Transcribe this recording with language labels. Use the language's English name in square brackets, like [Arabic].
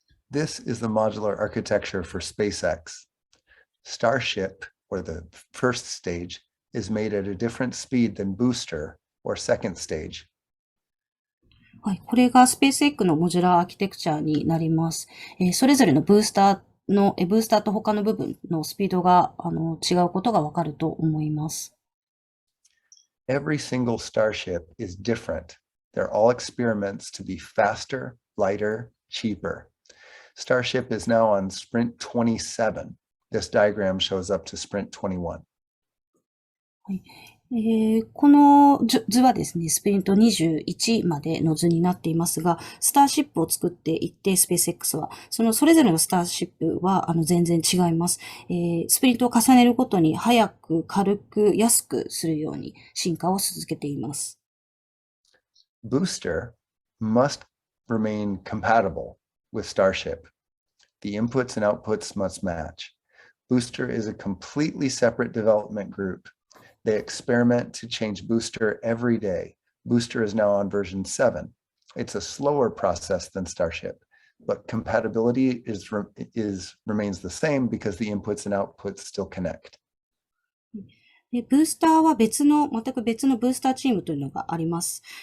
[English] This is the modular architecture for SpaceX. Starship, or the first stage, is made at a different speed than Booster, or second stage. [Japanese] はい。これがスペース X のモジュラーアーキテクチャになります。それぞれのブースターと他の部分のスピードが、違うことがわかると思います。 [English] Every single Starship is different. They're all experiments to be faster, lighter, cheaper. Starship is now on Sprint 27. This diagram shows up to Sprint 21. [Japanese] はい。この図はですね、スプリント21までの図になっていますが、スターシップを作っていって、スペース X は、それぞれのスターシップは、全然違います。スプリントを重ねるごとに、早く、軽く、安くするように進化を続けています。 [English] Booster must remain compatible with Starship. The inputs and outputs must match. Booster is a completely separate development group. They experiment to change Booster every day. Booster is now on version 7. It's a slower process than Starship, but compatibility remains the same because the inputs and outputs still connect. [Japanese] で、ブースターは全く別のブースターチームというのがあります。